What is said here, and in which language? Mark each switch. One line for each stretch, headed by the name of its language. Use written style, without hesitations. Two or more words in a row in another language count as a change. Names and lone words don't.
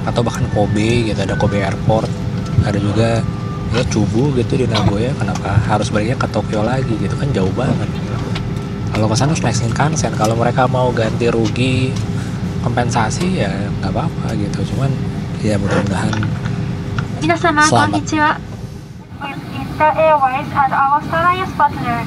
Indonesian: atau bahkan Kobe gitu, ada Kobe Airport, ada juga ya Chubu gitu di Nagoya. Kenapa harus baliknya ke Tokyo lagi gitu kan, jauh banget. Kalau ke sana harus naik Shinkansen. Kalau mereka mau ganti rugi kompensasi ya nggak apa-apa gitu, cuman ya mudah-mudahan
Japanese: 皆様こん
Indonesian: selamat.
English: にちは。With Inter Airways and our alliance partner.